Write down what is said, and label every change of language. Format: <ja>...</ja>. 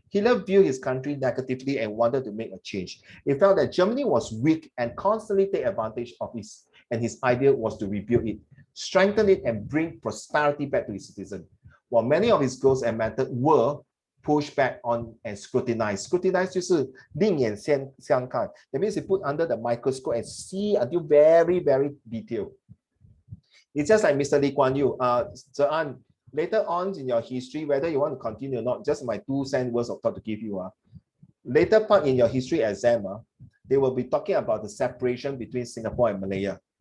<en>Hitler viewed his country negatively and wanted to make a change. He felt that Germany was weak and constantly take advantage of it, and his idea was to rebuild it, strengthen it, and bring prosperity back to his citizens. While many of his goals and methods were push back on and scrutinize.</en> <zh>Scrutinize 就是另眼相看.</zh> <en>That means you put under the microscope and see until very, very detailed. It's just like Mr. Lee Kuan Yew. Zean, later on in your history, whether you want to continue or not, just my 2 cent words of thought to give you. Later part in your history exam, they will be talking about the separation between Singapore and Malaya.</en>